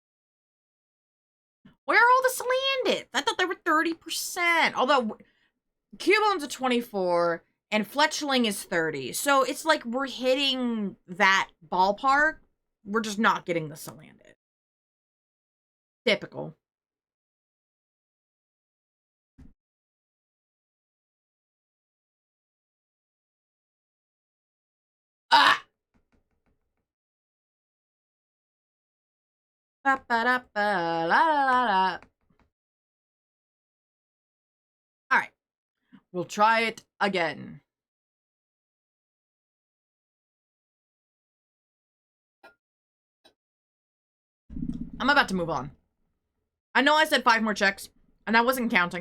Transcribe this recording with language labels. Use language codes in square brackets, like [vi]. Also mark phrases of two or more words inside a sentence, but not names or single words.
[en] Where are all the Salandits? I thought they were 30%. Although Cubone's a 24 and Fletchling is 30. So it's like we're hitting that ballpark. We're just not getting the Salandit. Typical. Ah! Ba ba da ba la la la. Alright. We'll try it again. I'm about to move on. I know I said 5 more checks, and I wasn't counting.